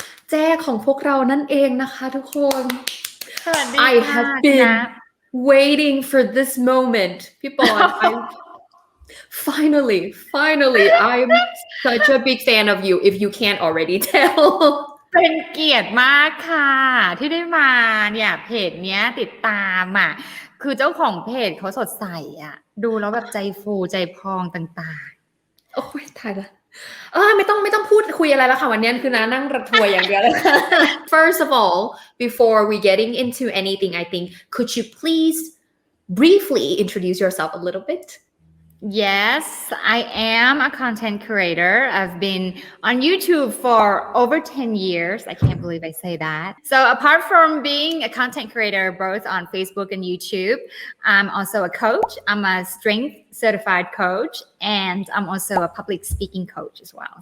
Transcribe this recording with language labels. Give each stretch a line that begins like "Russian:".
Thai: แจ้ของพวกเรานั่นเองนะคะทุกคน สวัสดีค่ะ
English: I have been waiting for this moment พี่ปอน Finally I'm such a big fan of you if you can't already tell
Thai: เป็นเกียรติมากค่ะที่ได้มาเนี่ยเพจเนี้ยติดตามอ่ะคือเจ้าของเพจเขาสดใสอ่ะดูแล้วแบบใจฟูใจพองต่างๆ โอ้ยตายละไม่ต้องพูดคุยอะไรแล้วค่ะวันนี้คือนั่งระทวยอย่างเดียวเลย
English: First of all, before we getting into anything, I think could you please briefly introduce yourself a little bit? Yes, I am a content creator. I've been on YouTube for over 10 years. I can't believe I say that. So apart from being a content creator both on Facebook and YouTube, I'm also a coach. I'm a strength certified coach, and I'm also a public speaking coach as well.